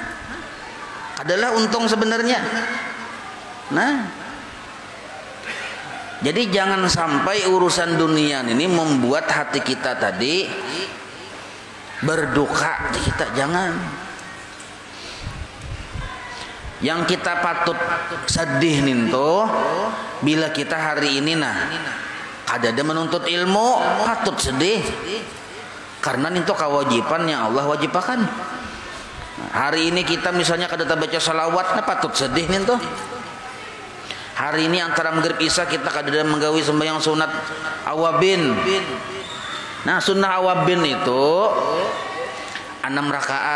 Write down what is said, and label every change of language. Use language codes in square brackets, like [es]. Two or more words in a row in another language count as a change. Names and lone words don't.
[id] Adalah untung sebenarnya. Nah, jadi jangan sampai urusan dunia ini membuat hati kita tadi berduka. Kita jangan. Yang kita patut sedih nih tuh, bila kita hari ini ada menuntut ilmu, patut sedih. Karena itu kewajiban yang Allah wajibkan. Hari ini kita misalnya kada baca salawat, patut sedih nih tuh. Hari ini antara maghrib isya kita [bjn] kada menggawi [id] sembahyang sunat awabin. Nah, sunnah awabin itu 6 rakaat.